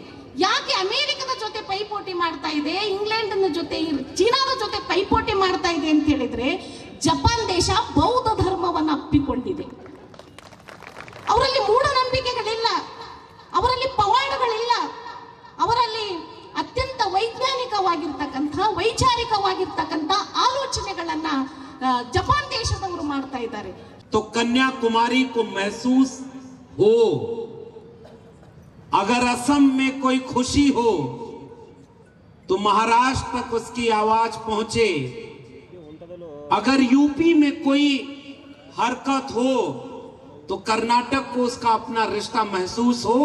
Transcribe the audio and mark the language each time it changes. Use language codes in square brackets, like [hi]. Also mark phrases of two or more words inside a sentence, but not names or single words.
[kn] ಯಾಕೆ ಅಮೆರಿಕದ ಜೊತೆ ಪೈಪೋಟಿ ಮಾಡ್ತಾ ಇದೆ, ಇಂಗ್ಲೆಂಡಿನ ಜೊತೆ, ಚೀನಾದ ಜೊತೆ ಪೈಪೋಟಿ ಮಾಡ್ತಾ ಇದೆ ಅಂತ ಹೇಳಿದ್ರೆ, ಜಪಾನ್ ದೇಶ ಬೌದ್ಧ ಧರ್ಮವನ್ನು ಅಪ್ಪಿಕೊಂಡಿದೆ. ಅವರಲ್ಲಿ ಮೂಢನಂಬಿಕೆಗಳಿಲ್ಲ, ಅವರಲ್ಲಿ ಪವಾಡಗಳಿಲ್ಲ, ಅವರಲ್ಲಿ ಅತ್ಯಂತ ವೈಜ್ಞಾನಿಕವಾಗಿರ್ತಕ್ಕಂಥ, ವೈಚಾರಿಕವಾಗಿರ್ತಕ್ಕಂಥ ಆಲೋಚನೆಗಳನ್ನ ಜಪಾನ್ ದೇಶದವರು ಮಾಡ್ತಾ ಇದ್ದಾರೆ. [hi] तो कन्याकुमारी को महसूस हो, अगर असम में कोई खुशी हो तो महाराष्ट्र तक उसकी आवाज पहुंचे, अगर यूपी में कोई हरकत हो तो कर्नाटक को उसका अपना रिश्ता महसूस हो।